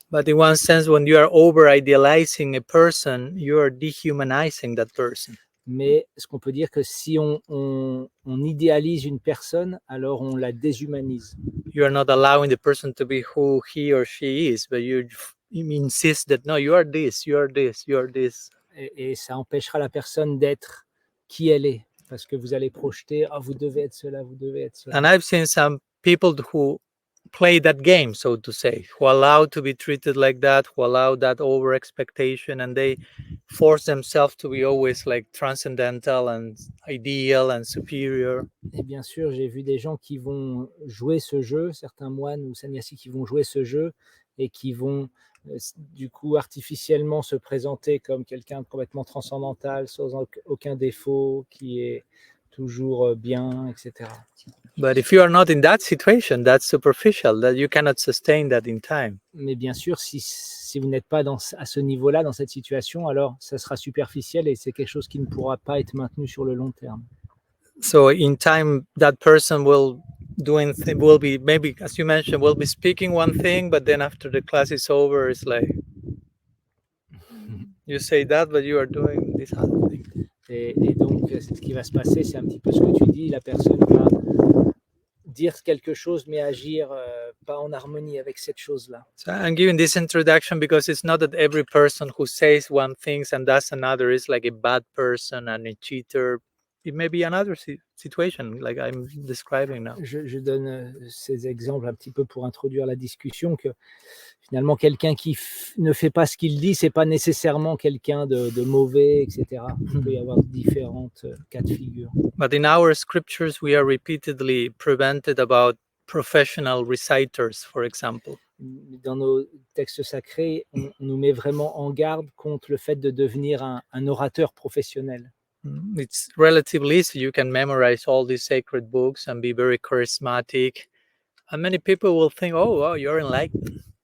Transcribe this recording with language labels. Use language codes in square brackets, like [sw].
[en] But in one sense, when you are over-idealizing a person, you are dehumanizing that person. [fr] Mais ce qu'on peut dire que si on idéalise une personne, alors on la déshumanise. [en] You are not allowing the person to be who he or she is, but you insist that no, you are this, you are this, you are this. [fr] Et ça empêchera la personne d'être qui elle est, parce que vous allez projeter, ah, vous devez être cela, vous devez être cela. [en] And I've seen some people who play that game, so to say, who allow to be treated like that, who allow that over expectation, and they force themselves to be always like transcendental and ideal and superior. [fr] Et bien sûr, j'ai vu des gens qui vont jouer ce jeu, certains moines ou sannyasis qui vont jouer ce jeu et qui vont du coup artificiellement se présenter comme quelqu'un de complètement transcendantal, sans aucun défaut, qui est toujours bien, etc. [en] But if you are not in that situation, that's superficial, that you cannot sustain that in time. [fr] Mais bien sûr, si vous n'êtes pas à ce niveau-là, dans cette situation, alors ça sera superficiel et c'est quelque chose qui ne pourra pas être maintenu sur le long terme. [en] So in time, that person will be, maybe, as you mentioned, will be speaking one thing, but then after the class is over, it's like, you say that, but you are doing this other thing. [fr] Et donc, ce qui va se passer, c'est un petit peu ce que tu dis, la personne va dire quelque chose, mais agir pas en harmonie avec cette chose-là. [en] So I'm giving this introduction because it's not that every person who says one thing and does another is like a bad person and a cheater. It may be another situation like I'm describing now. [fr] Je donne ces exemples un petit peu pour introduire la discussion, que finalement quelqu'un qui ne fait pas ce qu'il dit, c'est pas nécessairement quelqu'un de mauvais, etc. Il peut y avoir différentes cas de figure. [en] But in our scriptures, we are repeatedly prevented about professional reciters, for example. [fr] Dans nos textes sacrés, on nous met vraiment en garde contre le fait de devenir un orateur professionnel. [en] It's relatively easy. You can memorize all these sacred books and be very charismatic. And many people will think, oh, wow, you're enlightened.